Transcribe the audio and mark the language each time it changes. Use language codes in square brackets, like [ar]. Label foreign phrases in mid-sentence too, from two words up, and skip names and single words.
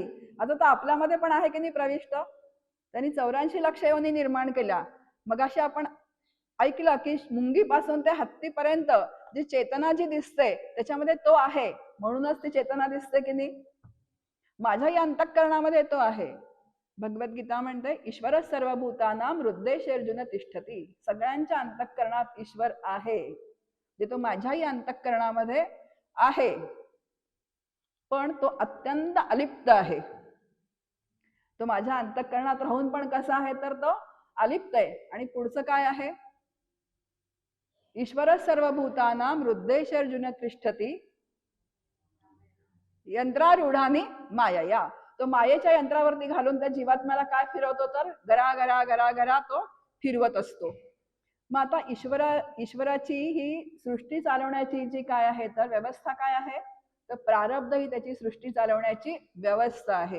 [mr] आता तो आपल्यामध्ये पण आहे की नाही प्रविष्ट. त्यांनी 84 लक्ष योनी निर्माण केल्या. मग अशी आपण ऐकलं की मुंगीपासून ते हत्तीपर्यंत जी चेतना जी दिसते त्याच्यामध्ये तो आहे, म्हणूनच ती चेतना दिसते की नाही. माझ्याही अंतःकरणामध्ये तो आहे. भगवद्गीता म्हणते [sa] ईश्वर सर्वभूतानां हृदयेषु तिष्ठती. [mr] सगळ्यांच्या अंतःकरणात ईश्वर आहे, जे तो माझ्याही अंतःकरणामध्ये आहे, पण तो अत्यंत अलिप्त आहे. तो माझ्या अंतःकरणात राहून पण कसा आहे तर तो अलिप्त आहे. आणि पुढचं काय आहे, [sa] ईश्वर सर्वभूतानां हृदयेषु तिष्ठती यंत्रारूढानी मायया. [mr] तो मायेच्या यंत्रावरती घालून त्या जीवात्म्याला काय फिरवतो तर गरा गरा गरा गरा तो फिरवत असतो. मग आता ईश्वराची ही सृष्टी चालवण्याची जी काय आहे तर व्यवस्था काय आहे तर प्रारब्ध ही त्याची सृष्टी चालवण्याची व्यवस्था आहे.